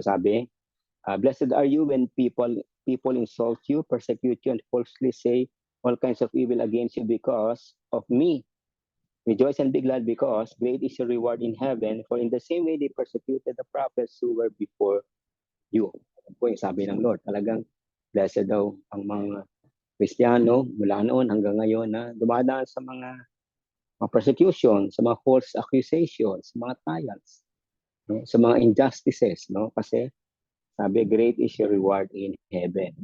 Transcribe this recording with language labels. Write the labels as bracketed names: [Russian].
[English] Sabi, blessed are you when people insult you, persecute you, and falsely say all kinds of evil against you because of me. Rejoice and be glad because great is your reward in heaven, for in the same way they persecuted the prophets who were before you. [Filipino] Ano po yung sabi ng Lord. Talagang blessed daw ang mga Kristiyano mula noon hanggang ngayon na [English] dumadaan sa mga persecution, [Filipino] sa mga false accusations, sa mga trials, no? Sa mga injustices, no? Kasi sabi, [English] great is your reward in heaven.